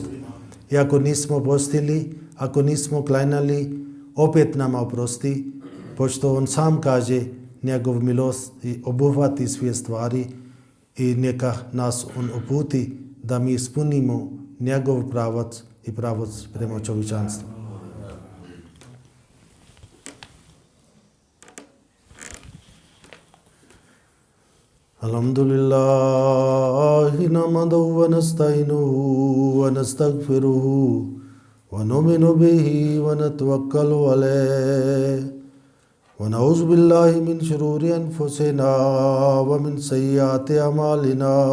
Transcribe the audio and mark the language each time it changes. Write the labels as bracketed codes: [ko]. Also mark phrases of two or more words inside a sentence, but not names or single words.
[bs] I ako nismo postili, ako nismo klanjali, opet nama oprosti. Pošto on sam kaže, njegov milost obuhvati sve stvari i neka nas on uputi da mi ispunimo njegov pravac i pravac prema čovječanstvu. [ar] الحمد لله نحمده ونستعينه ونستغفره ونؤمن به ونتوكل عليه ونعوذ بالله من شرور أنفسنا ومن سيئات أعمالنا.